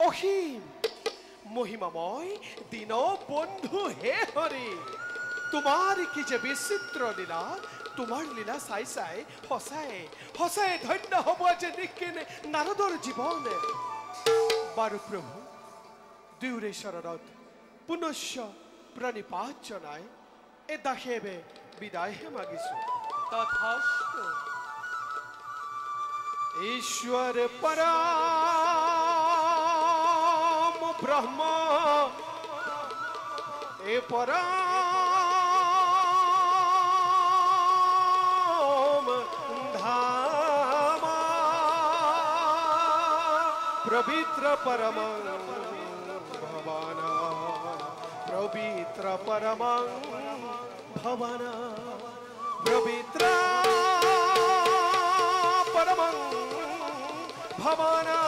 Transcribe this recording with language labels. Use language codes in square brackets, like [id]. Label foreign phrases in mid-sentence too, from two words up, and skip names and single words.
[as] অসীম মহিমাময় দীন বন্ধু হে হরি তোমাৰ কি যে বিচিত্ৰ লীলা তোমাৰ লীলা চাই চাই সঁচাই সঁচাই ধন্য হ'ব যে নিকিনে নাৰদৰ জীৱন বাৰু প্ৰভু দুয়োৰে চৰণত পুনশ্চ প্ৰণিপাত জনাই এ দাসেবে বিদায়হে মাগিছো তথাস্তু [sa] ईश्वर परम ब्रह्म ए परम धाम पवित्र परम भवन पवित्र परम भवन पवित्र परम भवन